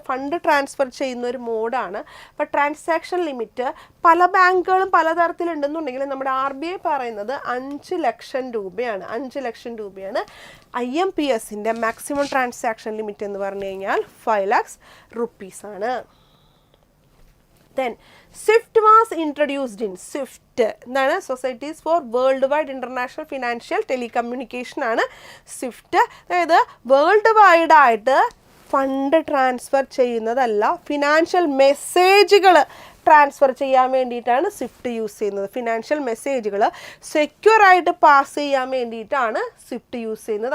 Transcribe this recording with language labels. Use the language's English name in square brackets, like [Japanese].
[Malayalam] Fund transfer ചെയ്യുന്ന ഒരു മോഡാണ്. അപ്പോൾ ട്രാൻസാക്ഷൻ ലിമിറ്റ് പല ബാങ്കുകളും പലതരത്തിലുണ്ടെന്നുണ്ടെങ്കിൽ നമ്മുടെ RBI പറയുന്നത് 5 ലക്ഷം രൂപയാണ്. 5 ലക്ഷം രൂപയാണ് IMPSൻ്റെ മാക്സിമം ട്രാൻസാക്ഷൻ ലിമിറ്റ് എന്ന് പറഞ്ഞു കഴിഞ്ഞാൽ 5 lakhs rupees ആണ്. [English] Then SWIFT was introduced in SWIFT [Malayalam] എന്താണ്? Societies four world wide international financial telecommunication ആണ് SWIFT. അതായത് വേൾഡ് വൈഡായിട്ട് ഫണ്ട് ട്രാൻസ്ഫർ ചെയ്യുന്നതല്ല, ഫിനാൻഷ്യൽ മെസ്സേജുകൾ ട്രാൻസ്ഫർ ചെയ്യാൻ വേണ്ടിയിട്ടാണ് SWIFT യൂസ് ചെയ്യുന്നത്. ഫിനാൻഷ്യൽ മെസ്സേജുകൾ സെക്യൂറായിട്ട് പാസ് ചെയ്യാൻ വേണ്ടിയിട്ടാണ് SWIFT യൂസ് ചെയ്യുന്നത്.